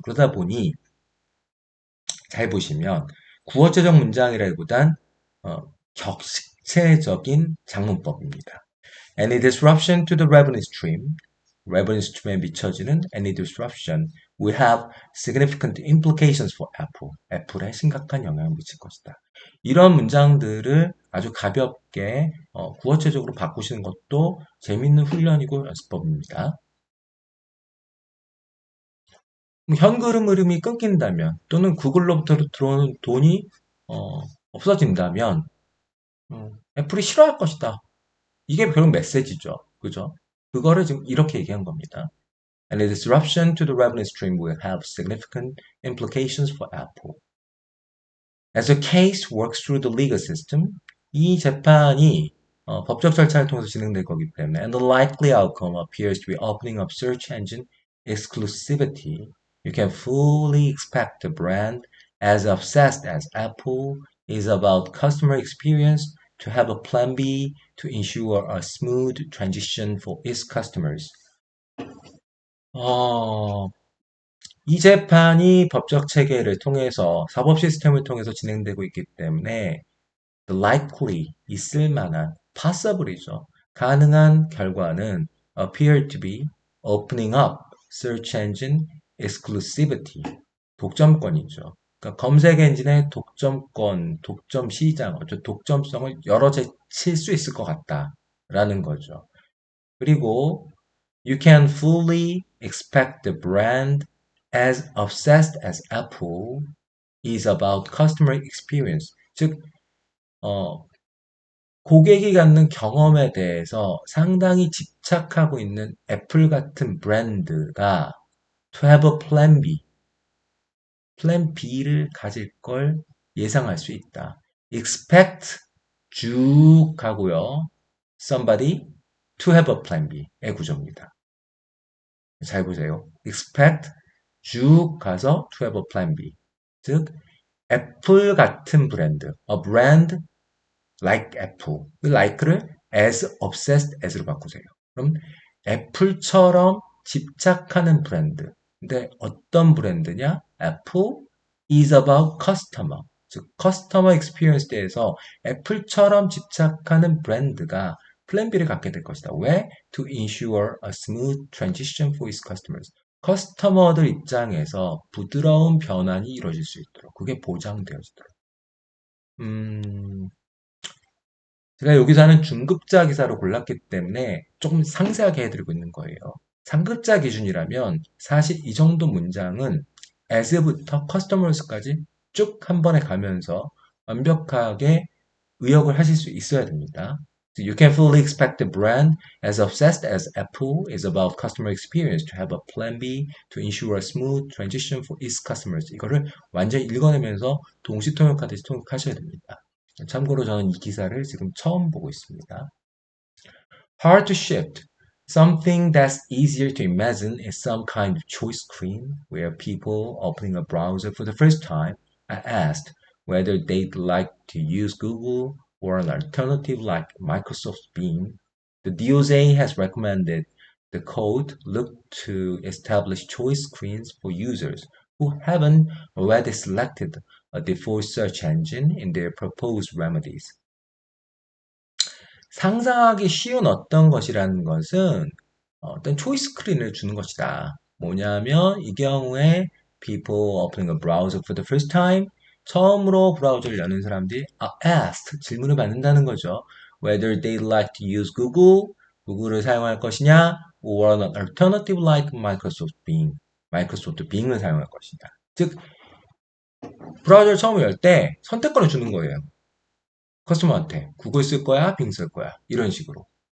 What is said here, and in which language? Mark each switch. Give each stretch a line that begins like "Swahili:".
Korean: 그러다 보니 잘 보시면 구어체적 문장이라기보단 격식체적인 장문법입니다.
English: Any disruption to the revenue stream에
Korean: 미쳐지는
English: any disruption will have significant implications for Apple.
Korean: 애플에 심각한 영향을 미칠 것이다. 이런 문장들을 아주 가볍게 구어체적으로 바꾸시는 것도 재밌는 훈련이고 연습법입니다. 현금 흐름이 끊긴다면 또는 구글로부터 들어오는 돈이 없어진다면 애플이 싫어할 것이다. 이게 결국 메시지죠. 그죠? 그거를 지금 이렇게 얘기한 겁니다.
English: And the disruption to the revenue stream will have significant implications for Apple. As the case works through the legal system,
Korean: 이 재판이 법적 절차를 통해서 진행될 거기 때문에
English: and the likely outcome appears to be opening up search engine exclusivity. You can fully expect the brand as obsessed as Apple is about customer experience to have a plan B to ensure a smooth transition for its customers.
Korean: 어, 이 재판이 법적 체계를 통해서 사법 시스템을 통해서 진행되고 있기 때문에
English: the likely
Korean: 있을 만한 possible이죠. 가능한 결과는
English: appear to be opening up search engine exclusivity
Korean: 독점권이죠. 그러니까 검색 엔진의 독점권, 독점 시장, 독점성을 여러 제칠 수 있을 것 같다라는 거죠.
English: 그리고 You can fully expect the brand as obsessed as Apple is about customer experience.
Korean: 즉, 고객이 갖는 경험에 대해서 상당히 집착하고 있는 애플 같은 브랜드가
English: to have a plan B,
Korean: 플랜 B를 가질 걸 예상할 수 있다. expect 쭉 가고요.
English: somebody to have a plan B의
Korean: 구조입니다. 잘 보세요.
English: expect
Korean: 쭉 가서
English: to have a plan B.
Korean: 즉 애플 같은 브랜드,
English: a brand like Apple.
Korean: 그 like를
English: as obsessed as
Korean: 로 바꾸세요. 그럼 애플처럼 집착하는 브랜드. 근데 어떤 브랜드냐?
English: Apple is about customer.
Korean: 즉 커스터머 익스피리언스에 대해서 애플처럼 집착하는 브랜드가 플랜 B를 갖게 될 것이다. 왜?
English: To ensure a smooth transition for its customers.
Korean: 커스터머들 입장에서 부드러운 변환이 이루어질 수 있도록 그게 보장되어지도록. 제가 여기서 하는 중급자 기사로 골랐기 때문에 조금 상세하게 해드리고 있는 거예요. 상급자 기준이라면 사실 이 정도 문장은 as부터 customers까지 쭉 한 번에 가면서 완벽하게 의역을 하실 수 있어야 됩니다.
English: You can fully expect the brand, as obsessed as Apple is about customer experience, to have a plan B to ensure a smooth transition for its customers.
Korean: 이거를 완전히 읽어내면서 동시 통역하듯이 통역하셔야 됩니다. 참고로 저는 이 기사를 지금 처음 보고 있습니다.
English: Hard to shift. Something that's easier to imagine is some kind of choice screen where people opening a browser for the first time are asked whether they'd like to use Google or an alternative like Microsoft Bing. The DOJ has recommended the code look to establish choice screens for users who haven't already selected a default search engine in their proposed remedies.
Korean: 상상하기 쉬운 어떤 것이라는 것은 어떤 초이스 스크린을 주는 것이다. 뭐냐면 이 경우에
English: people opening a browser for the first time
Korean: 처음으로 브라우저를 여는 사람들이 asked 질문을 받는다는 거죠.
English: Whether they like to use Google,
Korean: 구글을 사용할 것이냐,
English: or an alternative like Microsoft Bing,
Korean: 마이크로소프트 빙을 사용할 것이냐. 즉 브라우저를 처음 열 때 선택권을 주는 거예요. 커스터머한테 구글 쓸 거야, 빙 쓸 거야 이런 식으로.